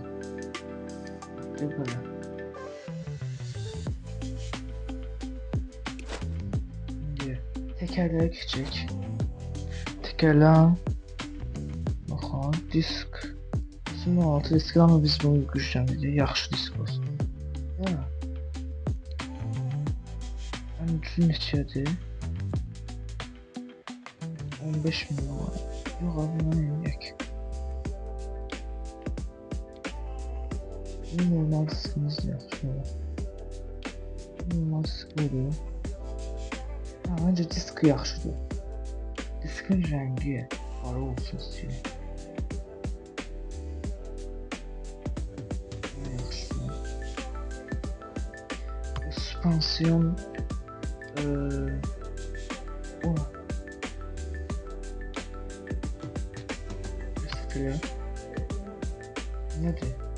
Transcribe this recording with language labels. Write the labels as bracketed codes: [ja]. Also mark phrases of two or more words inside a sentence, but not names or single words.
[tr] Böyle. Şimdi tekerleri geçecek. [az] Tekerler. Baxın, disk. Bizim 6 disk ama biz bunu gücləndirdik. Yaxşı disk olsun. Ya. Ən düzgün neçədir? 15 milyon var. Yox, buna yeniyək. Bu normal diskimiz yaxşı. Normal disk budur. Məncə disk yaxşıdır. Diskin rəngi qara olsun istəyir. [tr] Süspansiyon o üstüne nedir?